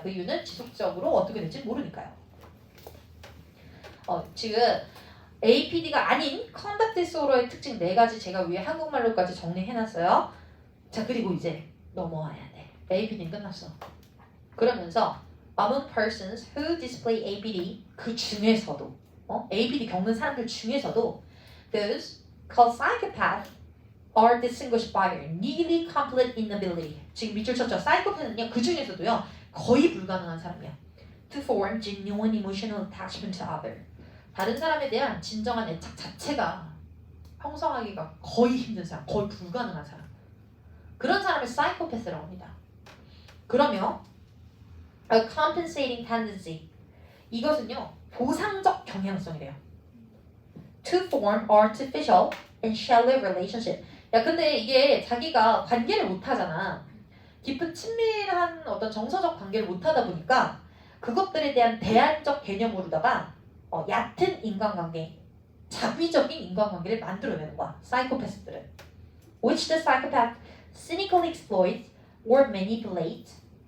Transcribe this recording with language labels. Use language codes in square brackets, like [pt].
[ko] 그 이유는 지속적으로 어떻게 될지 모르니까요. 지금 APD가 아닌 conduct disorder의 특징 4가지 제가 위에 한국말로까지 정리해놨어요. 자, 그리고 이제 넘어와야 돼. APD는 끝났어. 그러면서 [en] among persons who display ABD [ko] 그 중에서도 ABD 겪는 사람들 중에서도 [en] those called psychopath are distinguished by their nearly complete inability. [ko] 지금 밑줄 쳤죠. 사이코패는요 그 중에서도요 거의 불가능한 사람이야. [en] To form genuine emotional attachment to other. [ko] 다른 사람에 대한 진정한 애착 자체가 형성하기가 거의 힘든 사람, 거의 불가능한 사람. 그런 사람을 사이코패스라고 합니다. 그러면 [en] a compensating tendency [ko] 이것은요 보상적 경향성이래요. [en] To form artificial and shallow relationship. [ko] 야 근데 이게 자기가 관계를 못 하잖아. 깊은 친밀한 어떤 정서적 관계를 못 하다 보니까 그것들에 대한 대안적 개념으로다가 얕은 인간관계, 자비적인 인간관계를 만들어내는 거야. 사이코패스들은. [en] Which the psychopath cynically exploits or manipulates.